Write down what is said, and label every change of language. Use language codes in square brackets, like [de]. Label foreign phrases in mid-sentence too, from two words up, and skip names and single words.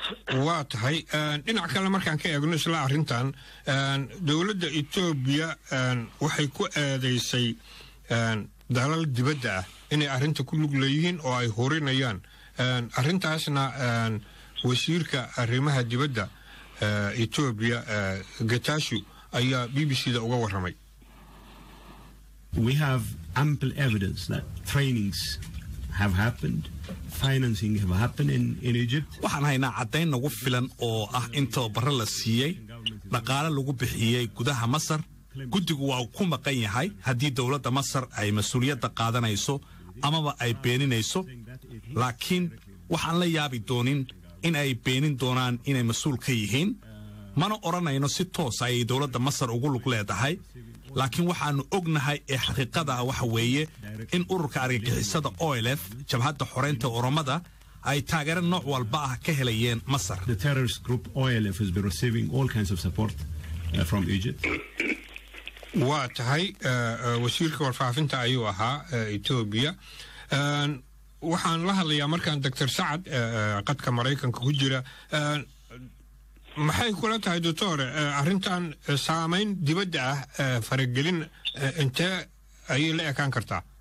[so] waa tahay dhinac kale markaan ka eegno isla arrintan dawladda Itoobiya waxay ku eedeysay dalal dibadda ah inay arrinta ku lug leeyihiin oo ay horinayaan arrintaasna wasiirka arrimaha dibadda Ethiopia Getachew ayaa BBC-da uga waramay. [en] We have ample evidence that trainings have happened, financing have happened in Egypt. [so] waxaan haynaa caddayn nagu filan oo ah in tababarro la siiyey dhaqaale lagu bixiyey gudaha Masar guddigu waa ku maqan yahay haddii dawladda Masar ay mas'uuliyadda qaadanayso amaba ay beeninayso laakiin waxaan la yaabi doonin in ay beenin doonaan inay mas'uul ka yihiin mana oranayno si toos ay dawladda Masar ugu lug leedahay laakiin waxaanu ognahay ee xaqiiqada waxa weeye in ururka argagixisada OLF jabhadda xoreynta Oromada ay taageero nooc walba ah ka helayeen Masar. [en] The terrorist group OLF has been receiving all kinds of support from Egypt. [so] waa tahay wasiirka warfaafinta ayuu ahaa Ethiopia waxaan la hadlayaa markaan Dr. Sacad qadka Mareykanka ku jira maxay kula tahay doctor arrintan saameyn dibadda ah faragelin inta ay la ekaan kartaa